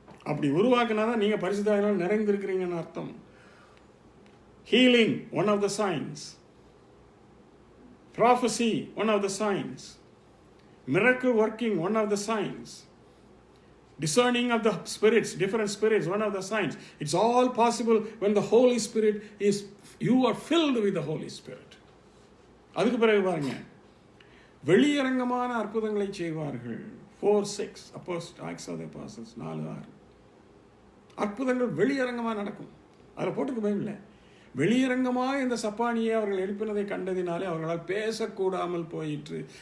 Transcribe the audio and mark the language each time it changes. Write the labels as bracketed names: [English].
[Tamil] அப்படி உருவாக்குனாதான் நீங்க பரிசுத்த ஆவியானவர் நிறைந்திருக்கிறீங்கன்னு அர்த்தம். [English] Healing, one of the signs. Prophecy, one of the signs. Miracle working, one of the signs. Discerning of the spirits, different spirits, one of the signs. It's all possible when the Holy Spirit is, you are filled with the Holy Spirit. [Tamil] அதுக்கு பிறகு பாருங்க, வெளியரங்கமான அற்புதங்களை செய்வார்கள். 4:6 [English] Acts of the Apostles 4:6. [Tamil] அற்புதங்கள் வெளியரங்கமாக நடக்கும். அதில் போட்டுக்கு பயமில்லை. வெளியரங்கமாக இந்த சப்பானியை அவர்கள் எழுப்பினதை கண்டதினாலே அவர்களால் பேசக்கூடாமல் போயிற்று.